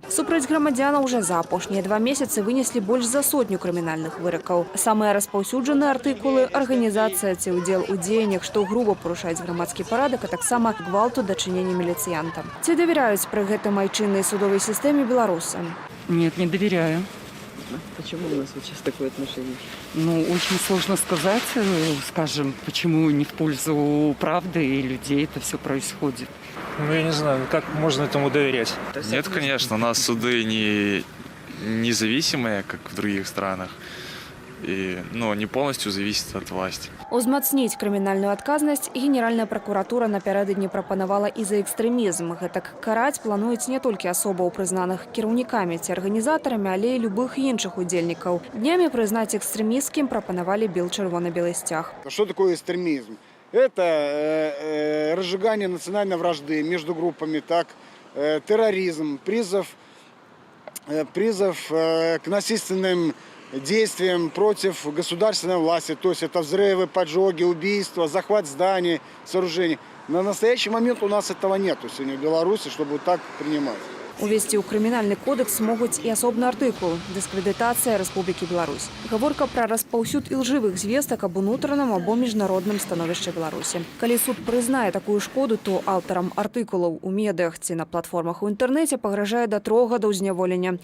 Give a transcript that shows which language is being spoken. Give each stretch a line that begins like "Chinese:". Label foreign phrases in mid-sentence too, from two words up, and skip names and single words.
Belarusian: Супраць грамадзянаў уже за апошнія 2 месяцы вынеслі больш за 100 крымінальных выракаў. Самыя распаўсюджаныя артыкулы – арганізацыя ці ўдзел у дзеяннях, што груба парушаюць грамадскі парадак, а таксама гвалту дачынення міліцыянтам. Ці давяраюць пры гэтым айчыннай судовой сістэме беларусы?
Russian: Нет, не доверяю. Почему у нас сейчас такое отношение? Очень сложно сказать, скажем, почему не в пользу правды и людей это все происходит. Я не знаю, как можно этому доверять? Нет, конечно, у нас суды не независимые, как в других странах, но не полностью зависят от власти.
Belarusian: Узмацніць крымінальную адказнасць Генеральная пракуратура напярэдадні прапанавала і за экстрэмізм. Гэтак караць плануюць не толькі асобаў, прызнаных кіраўнікамі ці арганізатарамі, але і любых іншых удзельнікаў. Днямі прызнаць экстрэмісцкім прапанавалі чырвона-белы сцяг.
Russian: Что такое экстремизм? Это разжигание национальной вражды между группами, терроризм, призыв к насильственным действиям против государственной власти, то есть это взрывы, поджоги, убийства, захват зданий, сооружений. На настоящий момент у нас этого нет сегодня в Беларуси, чтобы так принимать.
Belarusian: Увесці ў крымінальны кодекс могуць і асобны артыкул – дыскрэдытацыя Рэспублікі Беларусь. Гаворка пра распаўсюд ілжывых звестак аб унутраным або міжнародным становішчы Беларусі. Калі суд прызнае такую шкоду, то аўтарам артыкулаў у медыях ці на платформах у інтэрнэце пагражае да 3 гадоў зняволення.